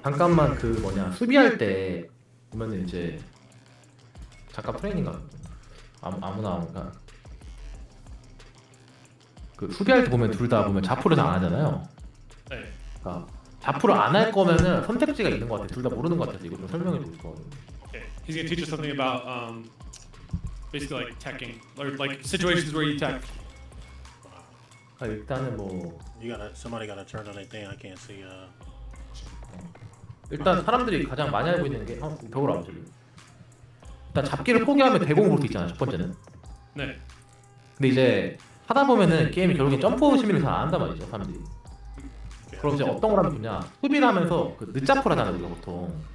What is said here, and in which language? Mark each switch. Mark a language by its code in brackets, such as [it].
[ko] 잠깐만 그 뭐냐 수비할 때 보면은 이제 잠깐 트레이닝가 아무나 그러니까 그 수비할 때 보면 둘 다 보면 자포를 안 하잖아요. 네. 그러니까 자포를 안 할 거면은 선택지가 있는 것 같아. 둘 다 모르는 것 같아서 이거 좀 설명해 줄 거. [en] Okay. He's gonna teach us something about basically like teching or like situations where you tech. [ko] 일단은 뭐 [en] Somebody gotta turn on their thing. I can't see. [ko] 일단 사람들이 가장 많이 알고 있는 게 벽을 안 저기. 일단 잡기를 포기하면 대공 볼 수 있잖아. 첫 번째는. 네. 근데 이제 하다 보면은 게임이 결국엔 점프 시민을 잘 안 한단 말이죠 사람들이. 그럼 이제 어떤 걸 하면 좋냐? 수비를 하면서 그 늦자풀 하잖아 우리가 보통.